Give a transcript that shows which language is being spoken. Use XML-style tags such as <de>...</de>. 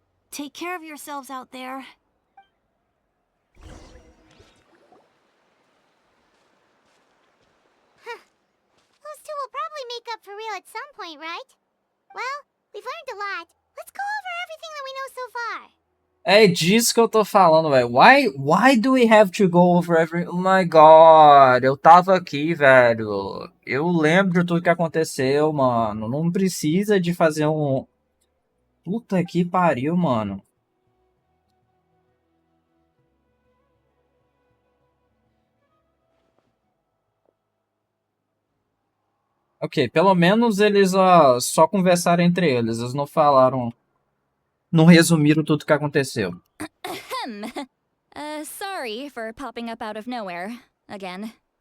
<en>Take care of yourselves out there. Those two will probably make up for real at some point, right? Well, we've learned a lot. Let's go over everything that we know so far.</en> <pt>É disso que eu tô falando, velho.</pt> <en>Why do we have to go over every... Oh my god,</en> <pt>eu tava aqui, velho. Eu lembro de tudo que aconteceu, mano. Não precisa de fazer um... Puta que pariu, mano. Ok, pelo menos eles só conversaram entre eles. Eles não falaram... Não resumiram tudo que aconteceu.</pt> <en>Sorry for popping up out of nowhere again.</en>